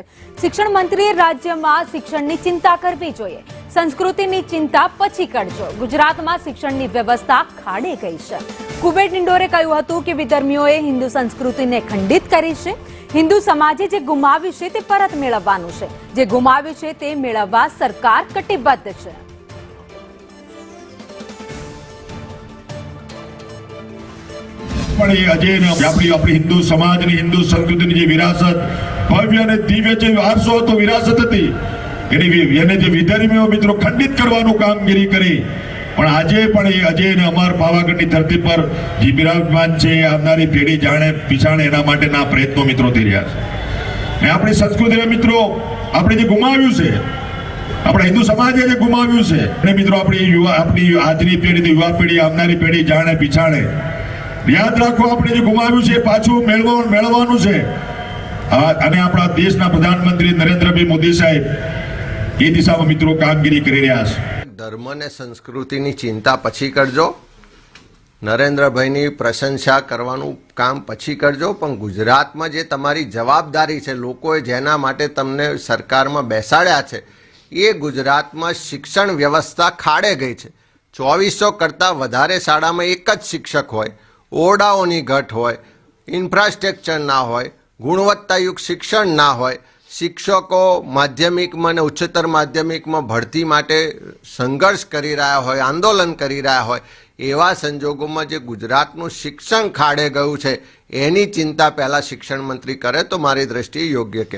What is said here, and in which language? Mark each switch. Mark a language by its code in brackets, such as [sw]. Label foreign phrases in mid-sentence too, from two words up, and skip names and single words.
[gu] શિક્ષણ મંત્રીએ રાજ્યમાં શિક્ષણની ચિંતા કરવી જોઈએ, સંસ્કૃતિની ચિંતા પછી કરજો। ગુજરાતમાં શિક્ષણની વ્યવસ્થા ખાડે ગઈ છે। કુબેર ડિંડોરે કહ્યું હતું કે વિધર્મીઓએ હિન્દુ સંસ્કૃતિને ખંડિત કરી છે। હિન્દુ સમાજે જે ગુમાવ્યું છે તે પરત મેળવવાનું છે, જે ગુમાવ્યું છે તે મેળવવા સરકાર કટિબદ્ધ છે। અપની હિંદુ સમાજ ને હિંદુ સંસ્કૃતિ કી વિરાસત ભવ્ય ને દિવ્ય જો વારસો તો વિરાસત થી વિધર્મીઓ મિત્રો ખંડિત કરવાનું કામગીરી કરી પણ આજે પણ એ અજય ને અમર પાવાગઢની ધરતી પર જે વિરાજમાન છે આવનારી પેઢી જાણે પિછાણે એના માટેના પ્રયત્નો મિત્રો થઈ રહ્યા છે। આપણી સંસ્કૃતિ મિત્રો આપણે જે ગુમાવ્યું છે, અપના હિંદુ સમાજે જે ગુમાવ્યું છે ને મિત્રો અપની આજની પેઢી યુવા પેઢી આવનારી પેઢી જાણે પિછાણે યાદ રાખો આપણે જે ગુમાવ્યું છે પાછું મેળવવાનું છે। અને આપણા દેશના પ્રધાનમંત્રી નરેન્દ્રભાઈ મોદી સાહેબ એ દિશામાં મિત્રો કામગીરી કરી રહ્યા છે। ધર્મ ને સંસ્કૃતિની ચિંતા પછી કરજો, નરેન્દ્રભાઈની પ્રશંસા કરવાનું કામ પછી કરજો, પણ ગુજરાતમાં જે તમારી જવાબદારી છે, લોકોએ જેના માટે તમને સરકારમાં બેસાડ્યા છે એ ગુજરાતમાં શિક્ષણ વ્યવસ્થા ખાડે ગઈ છે। 2400 કરતા વધારે શાળામાં એક જ શિક્ષક હોય, ઓરડાઓની ઘટ હોય, ઇન્ફ્રાસ્ટ્રક્ચર ના હોય, ગુણવત્તાયુક્ત શિક્ષણ ના હોય, શિક્ષકો માધ્યમિક મેં ઉચ્ચતર માધ્યમિક મેં ભરતી માટે સંઘર્ષ કરી રહ્યા હોય, આંદોલન કરી રહ્યા હોય, એવા સંજોગોં મેં જે ગુજરાતનું શિક્ષણ ખાડે ગયું છે એની ચિંતા પહેલા શિક્ષણ મંત્રી કરે તો મારી દૃષ્ટિએ યોગ્ય કહેવાય।